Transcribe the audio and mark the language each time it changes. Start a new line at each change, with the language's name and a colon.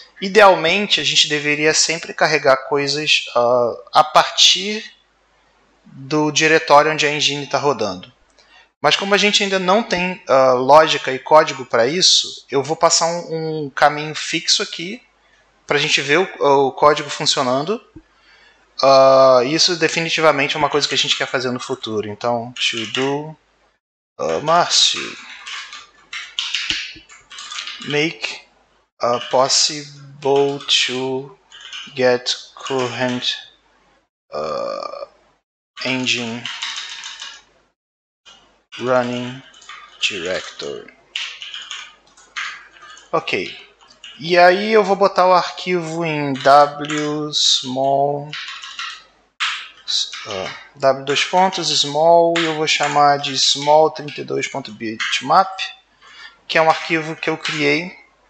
Portuguese: Idealmente, a gente deveria sempre carregar coisas a partir do diretório onde a engine está rodando. Mas como a gente ainda não tem lógica e código para isso, eu vou passar um caminho fixo aqui para a gente ver o código funcionando. Isso definitivamente é uma coisa que a gente quer fazer no futuro.
English: Então, to do Márcio, make possible to get current engine running directory. Ok.
Portuguese: E aí eu vou botar o arquivo em w_small w2.small e eu vou chamar de small32.bitmap, que é um arquivo que eu criei.